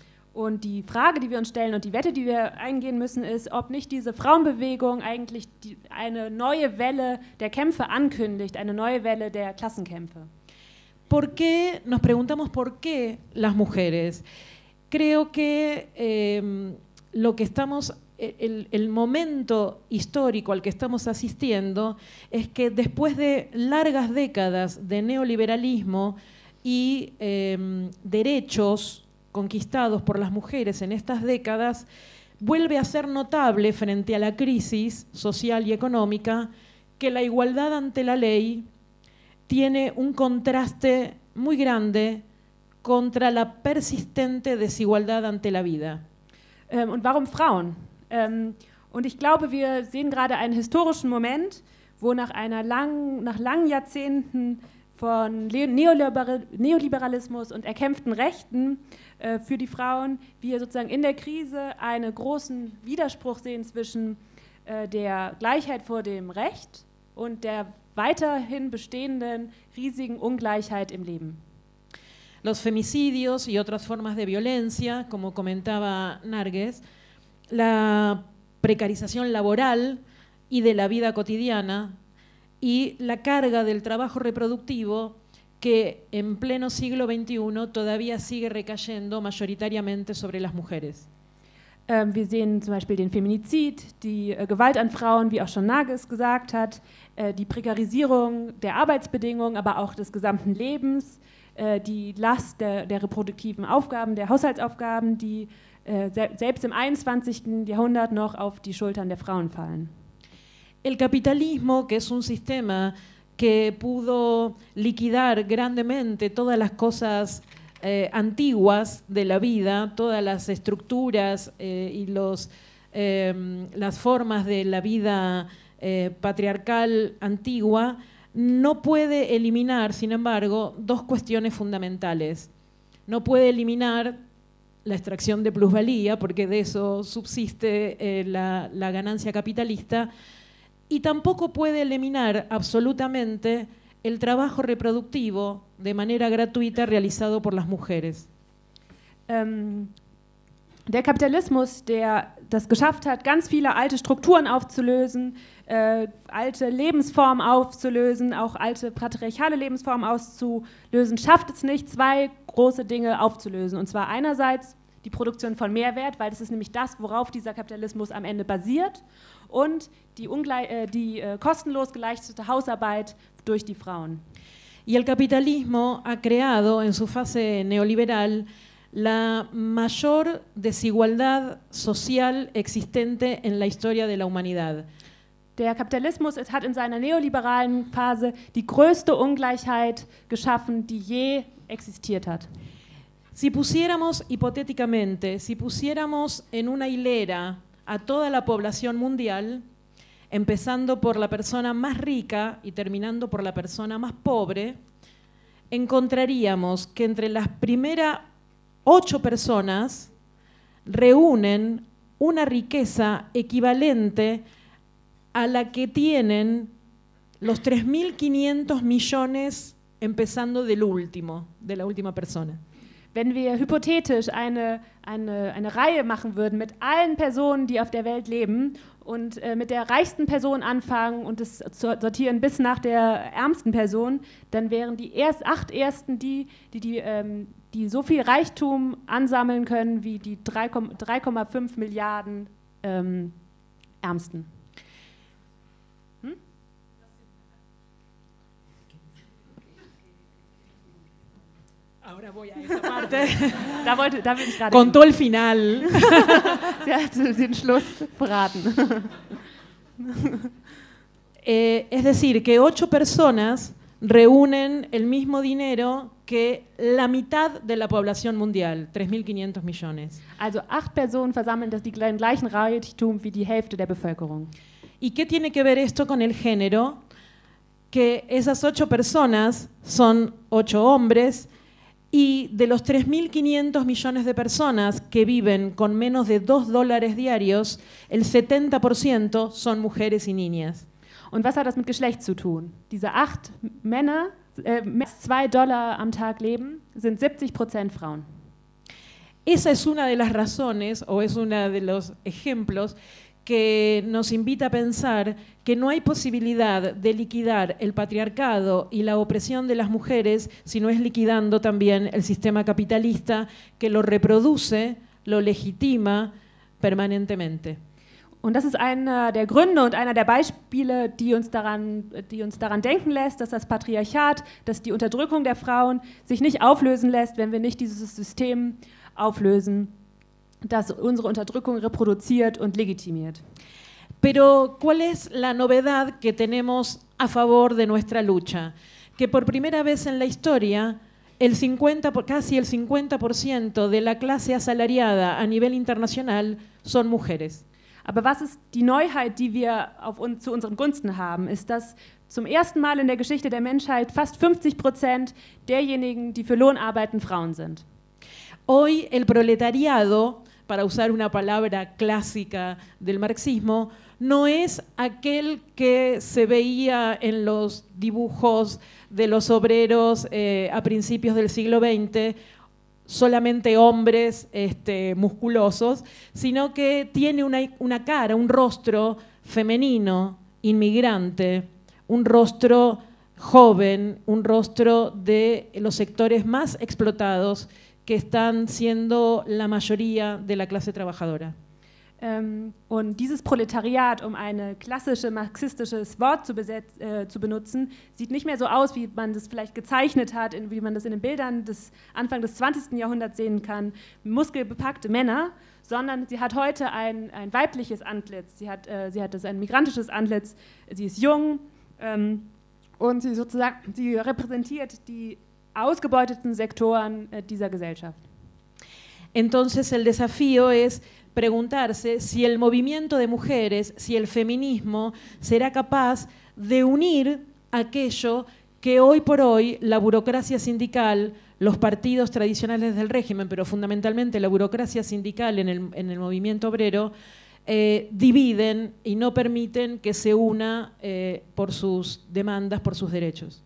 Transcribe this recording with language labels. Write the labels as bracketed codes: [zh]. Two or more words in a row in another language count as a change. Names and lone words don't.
[de] Und die Frage, die wir uns stellen und die Wette, die wir eingehen müssen, ist, ob nicht diese Frauenbewegung eigentlich eine neue Welle der Kämpfe ankündigt, eine neue Welle der Klassenkämpfe. [es] Nos preguntamos por qué las mujeres. Creo que lo que el momento histórico al que estamos asistiendo es que después de largas décadas de neoliberalismo y derechos conquistados por las mujeres en estas décadas, vuelve a ser notable frente a la crisis social y económica que la igualdad ante la ley tiene un contraste muy grande contra la persistente desigualdad ante la vida. [de] Und warum Frauen? Und ich glaube, wir sehen gerade einen historischen Moment, wo nach langen Jahrzehnten von Neoliberalismus und erkämpften Rechten für die Frauen wir sozusagen in der Krise einen großen Widerspruch sehen zwischen der Gleichheit vor dem Recht und der weiterhin bestehenden riesigen Ungleichheit im Leben. [es] Los femicidios y otras formas de violencia, como comentaba Narges, la precarización laboral y de la vida cotidiana y la carga del trabajo reproductivo que en pleno siglo XXI todavía sigue recayendo mayoritariamente sobre las mujeres. [de] Wir sehen zum Beispiel den Feminizid, die Gewalt an Frauen, wie auch schon Narges gesagt hat, die Prekarisierung der Arbeitsbedingungen, aber auch des gesamten Lebens, die Last der reproduktiven Aufgaben, der Haushaltsaufgaben, die selbst im 21. Jahrhundert noch auf die Schultern der Frauen fallen. [es] El capitalismo, que es un sistema que pudo liquidar grandemente todas las cosas antiguas de la vida, todas las estructuras y las formas de la vida patriarcal antigua, no puede eliminar, sin embargo, dos cuestiones fundamentales. No puede eliminar la extracción de plusvalía, porque de eso subsiste la ganancia capitalista, y tampoco puede eliminar absolutamente el trabajo reproductivo de manera gratuita realizado por las mujeres. [de] Der Kapitalismus, der das geschafft hat, ganz viele alte Strukturen aufzulösen, alte Lebensformen aufzulösen, auch alte patriarchale Lebensformen auszulösen, schafft es nicht, zwei große Dinge aufzulösen. Und zwar einerseits die Produktion von Mehrwert, weil das ist nämlich das, worauf dieser Kapitalismus am Ende basiert, und die kostenlos geleistete Hausarbeit durch die Frauen. [es] Y el capitalismo ha creado en su fase neoliberal la mayor desigualdad social existente en la historia de la humanidad. [de] Der Kapitalismus hat in seiner neoliberalen Phase die größte Ungleichheit geschaffen, die je existiert hat. [es] Si pusiéramos hipotéticamente, en una hilera a toda la población mundial, empezando por la persona más rica y terminando por la persona más pobre, encontraríamos que entre las primeras 8 personas reúnen una riqueza equivalente a la que tienen los 3.500 millones empezando de la última persona. [de] Wenn wir hypothetisch eine Reihe machen würden mit allen Personen, die auf der Welt leben und mit der reichsten Person anfangen und es sortieren bis nach der ärmsten Person, dann wären die 8 Ersten die so viel Reichtum ansammeln können wie die 3,5 Milliarden Ärmsten. [es] Ahora voy a esa parte. [de] Da will ich gerade. [es] Contó el final. [de] Sie hat den Schluss verraten. [es] Es decir, que 8 personas reúnen el mismo dinero que la mitad de la población mundial, 3.500 millones. [de] Also 8 Personen versammeln den gleichen Reichtum wie die Hälfte der Bevölkerung. [es] ¿Y qué tiene que ver esto con el género? Que esas 8 personas son 8 hombres y de los 3.500 millones de personas que viven con menos de $2 diarios, el 70% son mujeres y niñas. [de] Und was hat das mit Geschlecht zu tun? Diese 8 Männer, $2 am Tag leben, sind 70% Frauen. [es] Esa es una de las razones, o es uno de los ejemplos, que nos invita a pensar que no hay posibilidad de liquidar el patriarcado y la opresión de las mujeres si no es liquidando también el sistema capitalista que lo reproduce, lo legitima permanentemente. [de] Und das ist einer der Gründe und einer der Beispiele, die uns daran denken lässt, dass das Patriarchat, dass die Unterdrückung der Frauen sich nicht auflösen lässt, wenn wir nicht dieses System auflösen, das unsere Unterdrückung reproduziert und legitimiert. [es] Pero, ¿cuál es la novedad que tenemos a favor de nuestra lucha? Que por primera vez en la historia, casi el 50% de la clase asalariada a nivel internacional son mujeres. [de] Aber was ist die Neuheit, die wir zu unseren Gunsten haben, ist, dass zum ersten Mal in der Geschichte der Menschheit fast 50% derjenigen, die für Lohn arbeiten, Frauen sind. [es] Hoy el proletariado, para usar una palabra clásica del marxismo, no es aquel que se veía en los dibujos de los obreros a principios del siglo XX, solamente hombres musculosos, sino que tiene una cara, un rostro femenino, inmigrante, un rostro joven, un rostro de los sectores más explotados que están siendo la mayoría de la clase trabajadora. [de] Und dieses Proletariat, um ein klassisches marxistisches Wort zu benutzen, sieht nicht mehr so aus, wie man das vielleicht gezeichnet hat, wie man das in den Bildern des Anfang des 20. Jahrhunderts sehen kann, muskelbepackte Männer, sondern sie hat heute ein weibliches Antlitz, sie hat ein migrantisches Antlitz, sie ist jung und sie repräsentiert die ausgebeuteten Sektoren dieser Gesellschaft. [es] Entonces el desafío es preguntarse si el movimiento de mujeres, si el feminismo será capaz de unir aquello que hoy por hoy la burocracia sindical, los partidos tradicionales del régimen, pero fundamentalmente la burocracia sindical en el movimiento obrero, dividen y no permiten que se una por sus demandas, por sus derechos.